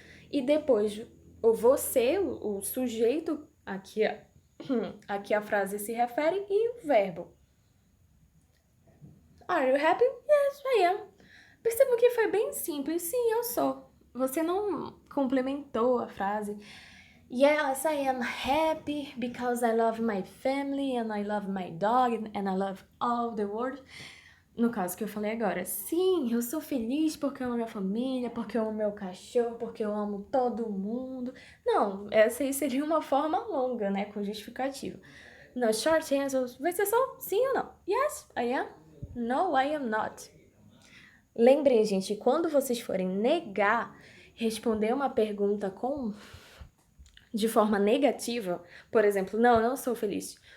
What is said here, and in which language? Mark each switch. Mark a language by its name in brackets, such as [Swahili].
[Portuguese] E depois, o você, o sujeito, aqui a frase se refere, e o verbo. [English] Are you happy? Yes, I am. [Portuguese] Percebam que foi bem simples. Sim, eu sou. Você não complementou a frase. [English] Yes, I am happy because I love my family and I love my dog and I love all the world. [Portuguese] No caso que eu falei agora. Sim, eu sou feliz porque eu amo minha família, porque eu amo meu cachorro, porque eu amo todo mundo. Não, essa aí seria uma forma longa, né, com justificativa. No short answers vai ser só sim ou não. [English] Yes, I am. No, I am not. [Portuguese] Lembrem, gente, quando vocês forem negar, responder uma pergunta de forma negativa, por exemplo, não, eu não sou feliz.